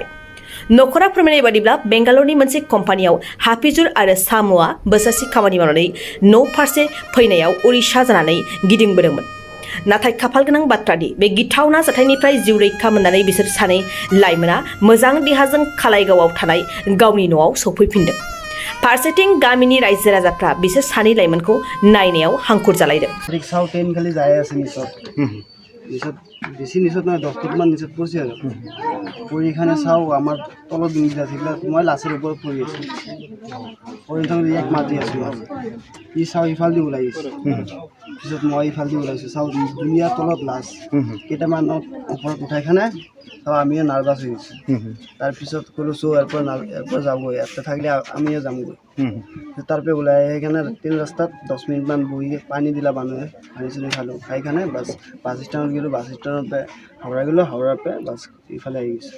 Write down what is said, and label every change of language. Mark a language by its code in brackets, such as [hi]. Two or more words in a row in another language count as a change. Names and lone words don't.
[brx] नखरा फोरमायनाय बादिब्ला बेंगालरनि मोनसे कम्पानियाव हाफिजुर आरो सामुआ बोसोरसे खामानि मावनानै न' फारसे फैनायाव उरिसा जानानै गिदिंबोदोंमोन। नाथाय खाफालगोनां बाथ्रादि बे गिथावना जाथायनिफ्राय जिउ रैखा मोननानै बिसोर सानै लाइमोना मोजां देहाजों कालाइगावआव थानाय गावनि न'आव सौफैफिनदों। फारसेथिं गामिनि रायजो राजाफ्रा बिसोर सानै लाइमोनखौ नायनायाव हांखुर जालायदों। [as] ৰিক্সাৱ ট্ৰেন খালী যায় আছে নিচত বেছি নিচত নহয় 10 ফুটমান নিচত পৰিছে আৰু পৰিখানে চাওঁ আমাৰ তলত দুনিটা থাকিলে মই লাচৰ ওপৰত পৰি আছোঁ পৰি থাকোঁতে এক মাতি আছোঁ ই চাওঁ ইফালদি ওলাই আহিছে পিছত মই ইফালদি ওলাইছোঁ চাওঁ দুনিয়াৰ তলত লাচ কেইটামানত ওপৰত উঠাইখানে চাওঁ আমিও নাৰ্ভাছ হৈ গৈছোঁ তাৰপিছত ক'লোঁ চৌ ইয়াৰপৰা যাবগৈ ইয়াতে থাকিলে আমিও যামগৈ তাৰপৰা ওলাই সেইকাৰণে ট্ৰেইন ৰাস্তাত 10 মিনিটমান বহি পানী দিলা মানুহে পানী চানী খালোঁ খাইখানে বাছ ষ্টেণ্ডত গ'লোঁ বাছ ষ্টেণ্ডৰ পৰা হাওৰা গ'লোঁ হাওৰাৰ পৰা বাছ ইফালে আহি গৈছোঁ।